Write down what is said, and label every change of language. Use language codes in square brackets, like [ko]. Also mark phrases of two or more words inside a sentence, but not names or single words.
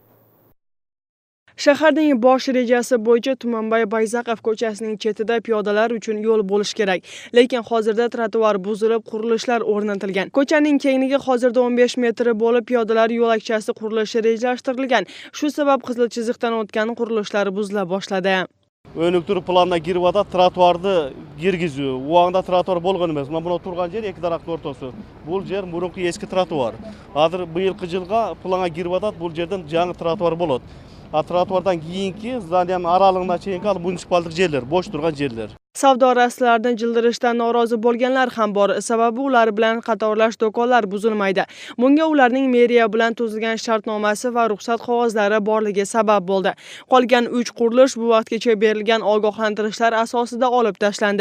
[uz] Shaharning bosh rejasi bo'yicha Tumanbay Bayzaqov ko'chasining chetida piyodalar uchun yo'l bo'lish kerak. Lekin hozirda trotuar buzilib, qurilishlar o'rnatilgan. Ko'chaning kengligi hozirda 15 metr bo'lib, piyodalar yo'lakchasi qurilishi rejalashtirilgan. Shu sabab qizil chiziqdan o'tgan qurilishlar buzila boshladi. [ky] Өнүктүрүү планына кирип атат, тротуарды киргизүү. Убагында тротуар болгон эмес. Мына бул турган жер эки дарактын ортосу. Бул жер мурунку эски тротуар. Азыр быйылкы жылга планга кирип атат, бул жерден жаңы тротуар болот. А тротуардан кийинки зданиянын аралыгына чейинки ал муниципалдык жерлер, бош турган жерлер. [uz] Savdo rastlaridan jildirishdan norozi bo'lganlar ham bor. Sababi ular bilan qatorlash do'konlar buzilmaydi. Bunga ularning meriya bilan tuzilgan shartnomasi va ruxsat qog'ozlari borligi sabab bo'ldi. Qolgan 3 qurilish bu vaqtgacha berilgan ogohlantirishlar asosida olib tashlandi.